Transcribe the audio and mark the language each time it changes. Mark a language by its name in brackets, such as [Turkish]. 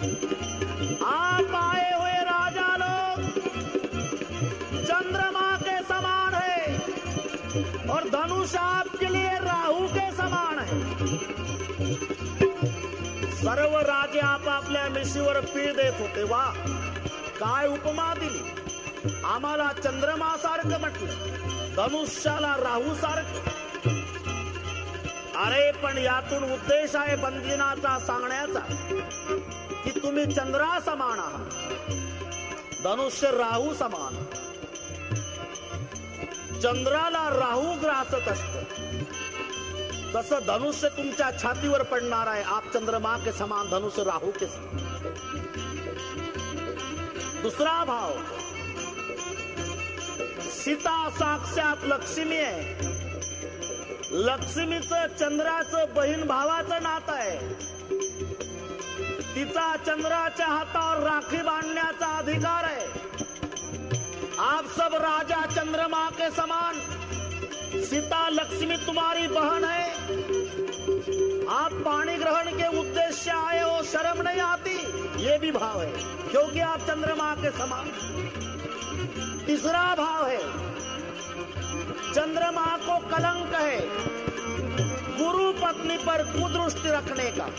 [Hindi] आप आए हुए राजा लोग चंद्रमा के समान है और धनुष आपके लिए राहु के समान है. [Marathi] सर्व राजे आपापल्या मिशीवर पीळ देत होते. वा काय उपमा दिली. आम्हाला चंद्रमासारखं म्हटलं, धनुष्याला राहू सारखं. अरे पण यातून उद्देश आहे बंदिनाचा सांगण्याचा की तुम्ही चंद्रा समान आहात, धनुष्य राहू समान. चंद्राला राहू ग्रासत असत, तसं धनुष्य तुमच्या छातीवर पडणार आहे. [Hindi] आप चंद्रमा के समान, धनुष्य राहू के समान. दूसरा भाव, [Marathi] सीता साक्षात लक्ष्मी आहे लक्ष्मीचं चंद्राचं बहीण भावाचं नातं आहे. तिचा चंद्राच्या हातावर राखी बांधण्याचा अधिकार है. [Hindi] आप सब राजा चंद्रमा के समान, सीता लक्ष्मी तुम्हारी बहन है. आप पानी ग्रहण के उद्देश्य से आए हो, शर्म नहीं आती? ये भी भाव है, क्योंकि आप चंद्रमा के समान. तीसरा भाव है, चंद्रमा को कलंक है गुरु पत्नी पर कुदृष्टि रखने का.